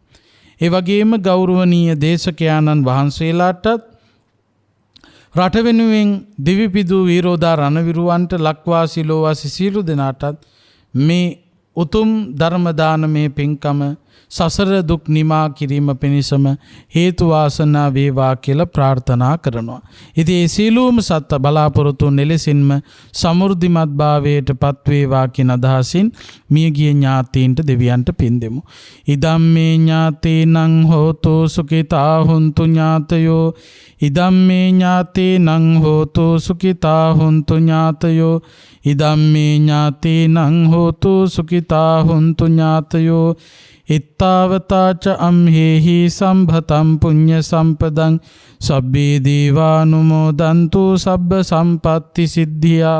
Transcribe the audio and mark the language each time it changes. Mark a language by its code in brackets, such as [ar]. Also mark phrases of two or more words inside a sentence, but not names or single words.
[si] ඒ වගේම ගෞරවනීය දේශකයාණන් වහන්සේලාටත් රට වෙනුවෙන් දිවිපිදූ වීරෝදා රණවිරුවන්ට ලක්වාසී ලෝවාසී සියලු දෙනාටත් මේ උතුම් ධර්ම දානමය පින්කම සසර දුක් නිමා කිරීම පිණිසම හේතු වාසනා වේවා කියලා ප්‍රාර්ථනා කරනවා. ඉතින් ඒ සීලූම සත්ත්ව බලාපොරොත්තු නෙලෙසින්ම සමෘද්ධිමත් භාවයට පත් වේවා කියන අදහසින් මියගිය ඥාතීන්ට දෙවියන්ට පින් දෙමු. [pi] ඉදම්මේ ඥාතීනං හෝතු සුඛිතා හුන්තු ඥාතයෝ, ඉදම්මේ ඥාතීනං හෝතු සුඛිතා හුන්තු ඥාතයෝ, ඉදම්මේ ඥාතීනං හෝතු සුඛිතා හුන්තු ඥාතයෝ, ඉත්තාවතාච අම්හෙහි සම්භතම් පුඤ්ඤ සම්පදං සබ්බේ දීවානුමෝදන්තු සබ්බ සම්පත්ති සිද්ධියා.